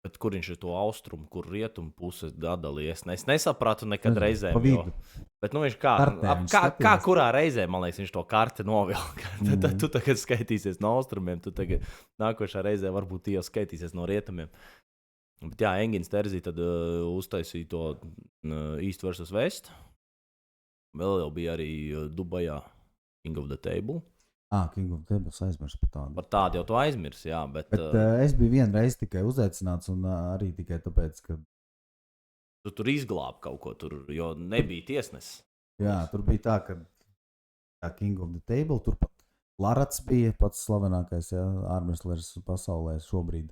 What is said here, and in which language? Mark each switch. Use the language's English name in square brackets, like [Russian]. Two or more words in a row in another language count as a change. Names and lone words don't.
[Latvian] Bet kur viņš ir to austrumu, kur rietumu puses atdalījies? Es nesapratu nekad Nezinu, reizēm. pa vidu. Bet viņš kā, Kartē viņš kā skatījās. kurā reizē, man liekas, viņš to karti novilka. Tad tu tagad skaitīsies no austrumiem, tu tagad nākošā reizē varbūt jau skaitīsies no rietumiem. Bet jā, Engins Terzī tad uztaisīja to East vs. West. Vēl jau bija arī Dubajā King of the Table. King of the Table aizmirst par tādu. Par tādu jau to aizmirs, jā. Bet es biju vienreiz tikai uzaicināts un arī tikai tāpēc, ka... Tu tur izglābi kaut ko, jo nebija tiesnesis. Jā, tur bija tā, ka King of the Table, tur pat Larats bija pats slavenākais, jā, ārmeslers pasaulē šobrīd.